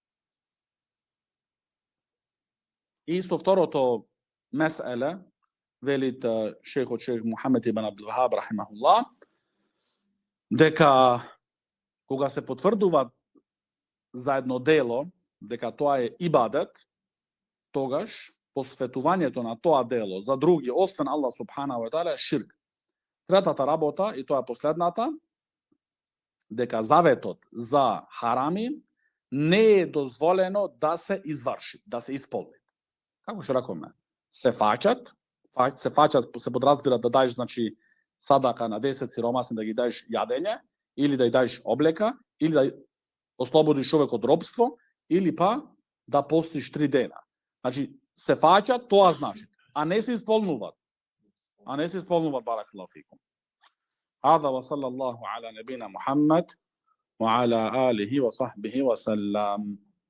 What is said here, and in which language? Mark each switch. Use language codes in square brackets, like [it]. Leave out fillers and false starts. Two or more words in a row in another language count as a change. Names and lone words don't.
[mk] И исто второто меселе, велит шейхот шейх Мухамед ибн Абдул Вахаб рахимахуллах, дека кога се потврдува за едно дело, дека тоа е ибадет, тогаш посветувањето на тоа дело за други, освен Аллах [ar] سبحانه وتعالى, [mk] е ширк. Третата работа, и тоа е последната, дека заветот за харами не е дозволено да се изврши, да се исполни. Како што рекоме, се фаќат, се подразбира да даеш, значи, садака на 10 сиромасни, да ги даеш јадење, или да ја даеш облека, или да ослободиш човек од робство, или па да постиш 3 дена. Значи, се фаќат, тоа значи, а не се исполнуваат. [ar] بارك الله فيكم. هذا وصلى الله على نبينا محمد وعلى آله وصحبه وسلم.